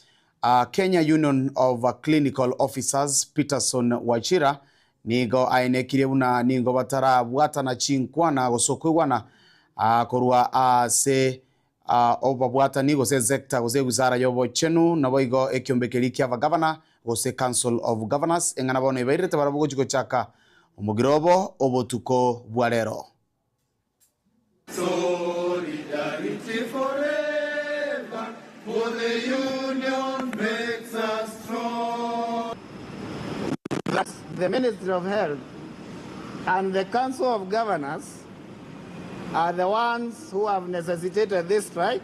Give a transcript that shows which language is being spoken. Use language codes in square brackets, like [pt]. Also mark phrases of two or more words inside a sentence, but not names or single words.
[guz] Kenya Union of Clinical Officers Peterson Wachira nigo ainekire buna nigo batara bwatana chinkwana gosokwegwana korwa ase obabwatani gose sector gose wizara yobo chenu nabo igo ekiombekeri kia governor gose council of governors engana bono ibairete barabugo chiko chaka omugirobo obotuko bwarero. [en] Solidarity forever, for the union makes us strong. That's the Ministry of Health and the Council of Governors are the ones who have necessitated this strike.